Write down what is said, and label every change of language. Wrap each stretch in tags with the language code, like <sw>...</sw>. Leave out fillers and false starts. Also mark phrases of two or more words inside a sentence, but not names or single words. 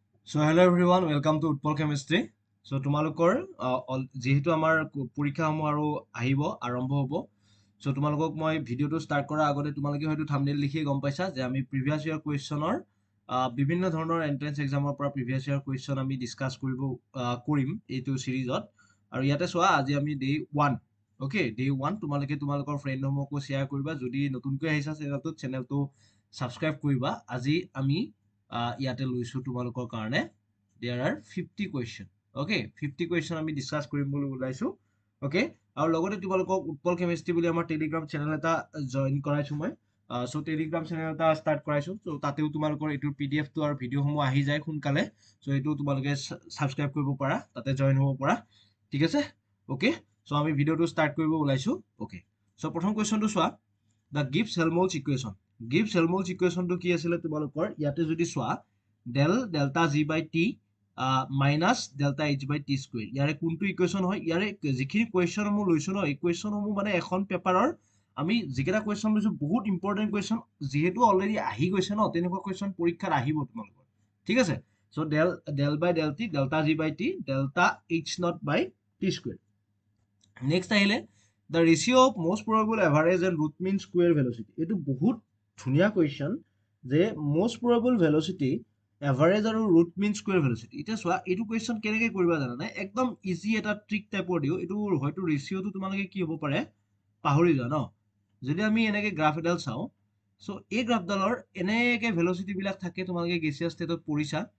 <en>So hello everyone, welcome to Utpal Chemistry.</en> <as>So তোমালোকৰ যেহেতু আমাৰ পৰীক্ষাসমূহ আৰু আহিব আৰম্ভ হ'ব। So তোমালোকক মই ভিডিঅ'টো ষ্টাৰ্ট কৰাৰ আগতে তোমালোকে হয়তো থাম্বনেইল লিখি গম পাইছা যে আমি</as> <en>previous year</en> <as>কুৱেশ্যনৰ বিভিন্ন ধৰণৰ</as> <en>entrance exam</en> <as>পৰা</as> <en>previous year question</en> <as>আমি ডিছকাছ কৰিম এইটো চিৰিজত। আৰু ইয়াতে চোৱা আজি আমি</as> <en>day 1 okay day 1</en> <as>তোমালোকে তোমালোকৰ ফ্ৰেণ্ডসমূহকো শ্বেয়াৰ কৰিবা। যদি নতুনকৈ আহিছা চেনেলটো ছাবস্ক্ৰাইব কৰিবা। আজি আমি ইয়াতে লৈছো তোমালোকৰ কাৰণে</as> <en>there are 50 question okay 50 question</en> <as>আমি ডিসকাস কৰিম বুলি ওলাইছো okay আৰু লগতে তোমালোকক উৎপল কেমিষ্ট্ৰি বুলি আমাৰ টেলিগ্ৰাম চেনেল এটা জয়েন কৰাইছো মই সো টেলিগ্ৰাম চেনেল এটা ষ্টাৰ্ট কৰাইছো সো তাতেও তোমালোকৰ এইটো পিডিএফ টো আৰু ভিডিঅ'সমূহ আহি যায় সোনকালে সো এইটো তোমালোকে সাবস্ক্ৰাইব কৰিব পাৰা তাতে জয়েন হ'ব পাৰা ঠিক আছে okay সো আমি ভিডিঅ'টো ষ্টাৰ্ট কৰিব ওলাইছো okay সো প্ৰথম কোৱেশ্চনটো চোৱা</as> <en>the Gibbs Helmholtz equation Gibbs Helmholtz equation</en> <as>টো কি আছিল তোমালোকৰ ইয়াতে যদি চোৱা</as> <en>del delta g by t minus delta h by t square</en> <as>ইয়াৰে কোনটো ইকুৱেশ্যন হয় ইয়াৰে যিখিনি কুৱেশ্যন সমূহ লৈছো ন এই কুৱেশ্যন সমূহ মানে এখন পেপাৰৰ আমি যিকেইটা কুৱেশ্যন লৈছো বহুত</as> <en>important question</en> <as>যিহেতু অলৰেডি আহি গৈছে ন তেনেকুৱা কুৱেশ্যন পৰীক্ষাত আহিব তোমালোকৰ ঠিক আছে সো</as> <en>del by del t delta g by t delta h naught by t square</en> <as>নেক্সট আহিলে</as> <en>the ratio of most probable average and root mean square velocity</en> <as>এইটো বহুত ধুনীয়া কুৱেশ্যন যে</as> <en>most probable velocity</en> <as>এভাৰেজ আৰু</as> <en>root mean square velocity</en> <as>এটা চোৱা এইটো কোৱেশ্চন কেনেকৈ কৰিবা জানানে একদম ইজি এটা</as> <en>trick type</en> <as>দিও এইটো হয়তো ৰেশিওটো তোমালোকে কি হ'ব পাৰে পাহৰি যোৱা ন যদি আমি এনেকৈ গ্ৰাফ এডাল চাও সো এই গ্ৰাফডালৰ এনেকৈ ভেলোচিটি বিলাক থাকে তোমালোকে</as> <en>gaseous state</en> <as>পঢ়িছা</as>